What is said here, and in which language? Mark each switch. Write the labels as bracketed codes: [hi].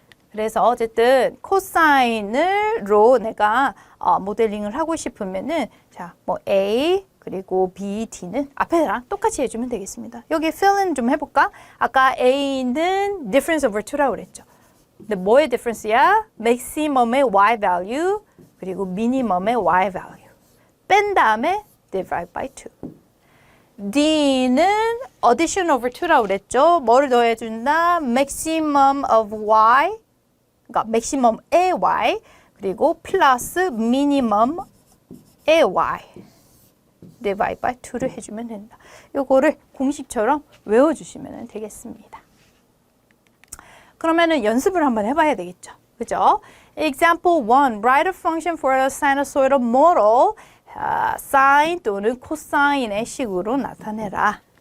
[ko] 그래서 어쨌든 코사인으로 내가 모델링을 하고 싶으면은 자, 뭐 A 그리고 B, D는 앞에랑 똑같이 해주면 되겠습니다. 여기 fill in 좀 해볼까? 아까 A는 difference over 2라고 그랬죠. 근데 뭐의 difference야? maximum의 y value 그리고 minimum의 y value. 뺀 다음에 divide by 2. D는 addition over 2라고 그랬죠. 뭐를 더해준다? maximum of y, 그러니까 maximum의 y, 그리고 플러스 minimum의 y. divide by 2를 해주면 된다. 요거를 공식처럼 외워주시면 되겠습니다. 그러면은 연습을 한번 해봐야 되겠죠. [en] 그죠? Example 1. Write a function for a sinusoidal model. [ko] 사인 또는 코사인의 식으로 나타내라.